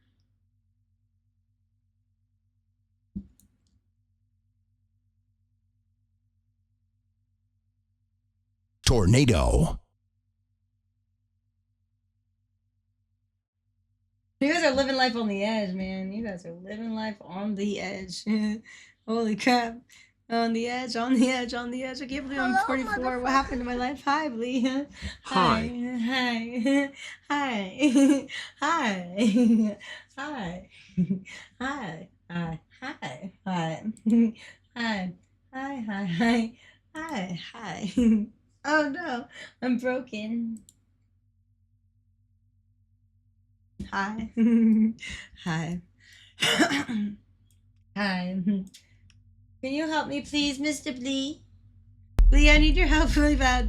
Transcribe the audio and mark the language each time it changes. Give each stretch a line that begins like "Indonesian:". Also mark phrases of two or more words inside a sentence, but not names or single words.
English: Tornado. You guys are living life on the edge, man. You guys are living life on the edge. Holy crap. On the edge, on the edge, on the edge. I can't believe I'm 44. What happened to my life? Hi, Blee. Hi. Hi. Hi. Hi. Hi. Hi. Hi. Hi. Hi. Hi. Hi. Hi. Hi. Hi. Hi. Oh no, I'm broken. Hi. Hi. Hi. Can you help me, please, Mr. Blee? Blee, I need your help really bad.